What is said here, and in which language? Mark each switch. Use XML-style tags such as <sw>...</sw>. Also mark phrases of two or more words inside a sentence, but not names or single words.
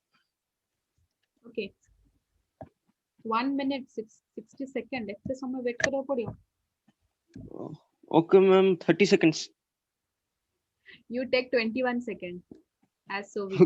<en>Okay. 1 minute, 60 seconds.</en> <or>ଏତେ ସମୟ wait କରୋ ପଡ଼ିୟୋ.</or> <en>Okay, ma'am. 30 seconds. You take 21 seconds. As so we.</en>